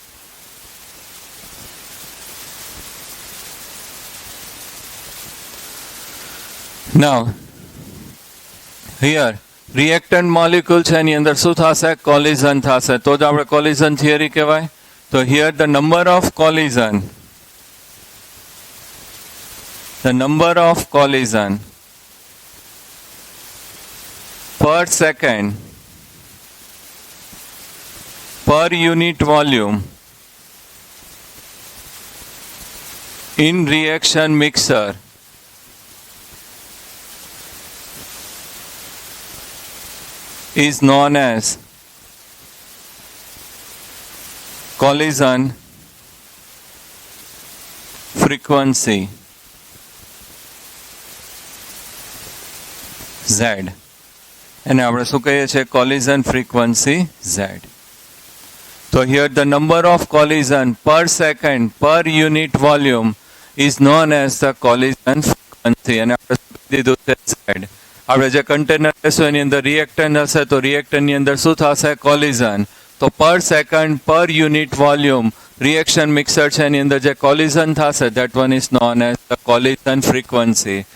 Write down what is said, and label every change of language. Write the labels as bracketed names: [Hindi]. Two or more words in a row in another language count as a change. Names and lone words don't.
[English] Now here reactant molecule [Gujarati] છે એની અંદર શું થશે, કોલિઝન થશે, તો જ આપણે [English] collision theory [Gujarati] કહેવાય. [English] તો here the number of collision per second per unit volume in reaction mixer is known as collision frequency Z. [Gujarati] એને આપણે શું કહીએ છીએ, [English] collision frequency Z. So here the number of collision per second per unit volume is known as the collision frequency. [Gujarati] અને આપણે શું કીધું છે, Z. આપણે જે કન્ટેનર લેશું એની અંદર રિએક્ટન્ટ હશે તો રિએક્ટન્ટની અંદર શું થશે, કોલિઝન. [English] તો per second per unit volume reaction mixer [Gujarati] છે એની અંદર જે [English] collision થશે that one is known as the collision frequency.